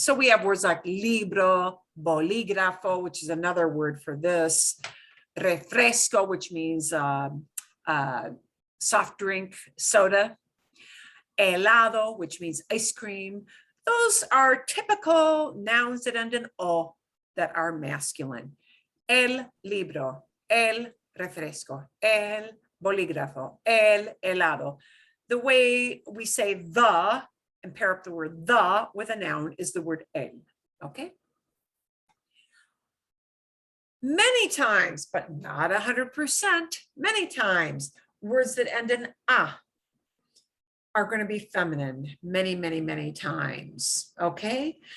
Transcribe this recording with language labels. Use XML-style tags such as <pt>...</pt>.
<en>So we have words like libro, bolígrafo, which is another word for this, refresco, which means soft drink, soda, helado, which means ice cream. Those are typical nouns that end in O that are masculine.</en> <es>El libro, el refresco, el bolígrafo, el helado.</es> <en>The way we say the and pair up the word the with a noun is the word el, okay? Many times, but not 100%, many times, words that end in a are going to be feminine many, many, many times, okay?</en>